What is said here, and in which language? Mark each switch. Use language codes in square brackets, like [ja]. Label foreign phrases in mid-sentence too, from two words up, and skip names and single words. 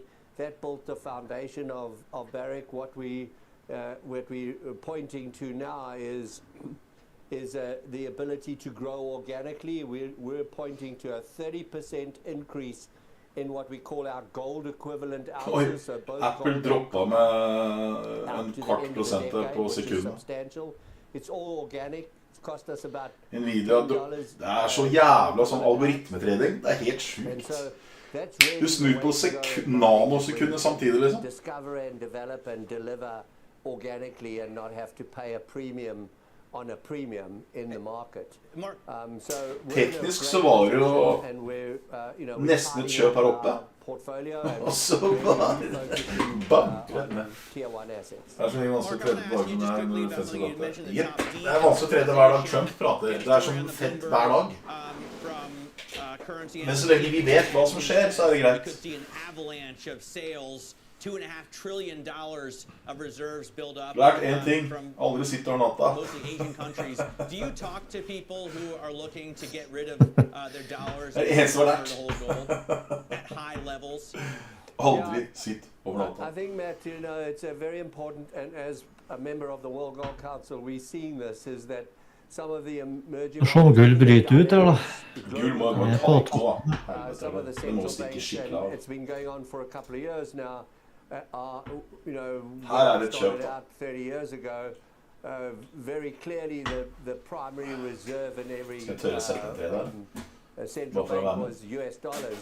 [en] That built the foundation of Barrick. What we're pointing to now is the ability to grow organically. We're pointing to a 30% increase in what we call our gold equivalent ounces. So both [no] Apple droppa med 0,25% på sekundet. [en] It's all organic. It's cost us about Nvidia, [no] det så jævla sånn algoritmetrading. Det helt sjukt. Du snur på nanosekunder samtidig, liksom. [en] Discover and develop and deliver organically and not have to pay a premium on a premium in the market. [no] Teknisk så var det jo nesten et kjøp her oppe. Og så bare banker det. Det så mye vanskelig å trede på dagen når Fed skal opp. Det vanskelig å trede hver dag Trump prater. Det som Fed hver dag. Men så lenge vi vet hva som skjer, så det greit. [en] $2.5 trillion of reserves build up from mostly Asian countries. Do you talk to people who are looking to get rid of their dollars and hold gold at high levels? I think, Matt, you know, it's a very important, and as a member of the World Gold Council, we're seeing this, is that some of the emerging [no] Sånn gull bryter ut der, da. [en] Some of the central banks, and it's been going on for a couple of years now. You know, started out 30 years ago. Very clearly, the primary reserve in every central bank was US dollars.